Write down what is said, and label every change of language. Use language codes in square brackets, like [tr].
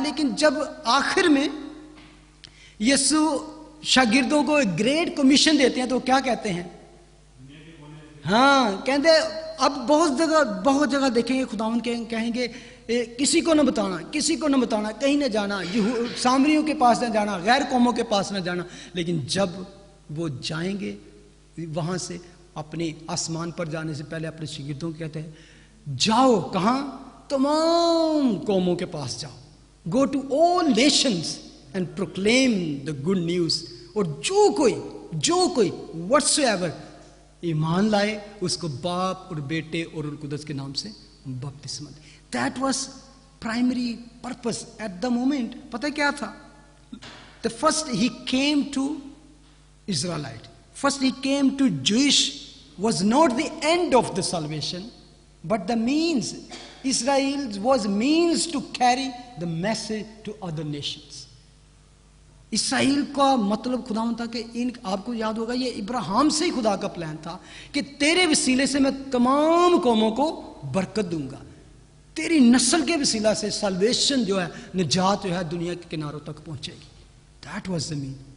[ur] لیکن جب آخر میں یسوع شاگردوں کو ایک گریٹ کمیشن دیتے ہیں تو کیا کہتے ہیں؟ ہاں, کہتے اب بہت جگہ دیکھیں گے خداوند کہیں گے کسی کو نہ بتانا, کسی کو نہ بتانا, کہیں نہ جانا, سامریوں کے پاس نہ جانا, غیر قوموں کے پاس نہ جانا. لیکن جب وہ جائیں گے وہاں سے, اپنے آسمان پر جانے سے پہلے اپنے شاگردوں کو کہتے ہیں جاؤ, کہاں؟ تمام قوموں کے پاس جاؤ. [en] Go to all nations and proclaim the good news. [ur] اور جو کوئی واٹس ایور ایمان لائے اس کو باپ اور بیٹے اور روح القدس کے نام سے بپتسمہ دے. [en] That was primary purpose at the moment. [ur] پتہ کیا تھا؟ [en] The first he came to Israelite. First he came to Jewish was not the end of the salvation, but the means. Israel was means to carry the message to other nations. [ur] اسرائیل کا مطلب خداوند تھا کہ آپ کو یاد ہوگا یہ ابراہیم سے ہی خدا کا پلان تھا کہ تیرے وسیلے سے میں تمام قوموں کو برکت دوں گا، تیری نسل کے وسیلہ سے سالویشن جو ہے، نجات جو ہے دنیا کے کناروں تک پہنچے گی. [en] That was the mean.